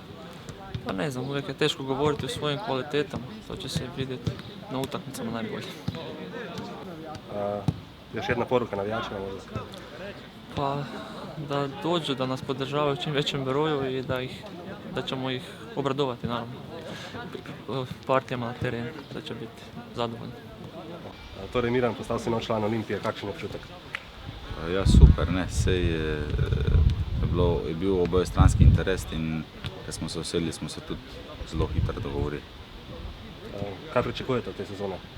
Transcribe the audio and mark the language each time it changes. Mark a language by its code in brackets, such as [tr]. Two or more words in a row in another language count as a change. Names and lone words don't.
[hr] Pa ne znam, uvijek je teško govoriti o svojim kvalitetama, to će se vidjeti na utakmicama najbolje. Još jedna poruka navijačima možda? Pa da dođu, da nas podržavaju u čim većem broju i da ćemo ih obradovati, naravno, partijama na terenu, da će biti zadovoljni. [sl] Torej Miran, postal si nov član Olimpije, kakšen je občutek? Ja, super, ne, sej je bil obojestranski interes in ko smo se usedli, smo se tudi zelo hitro dogovorili. Kaj pričakujete od te sezone?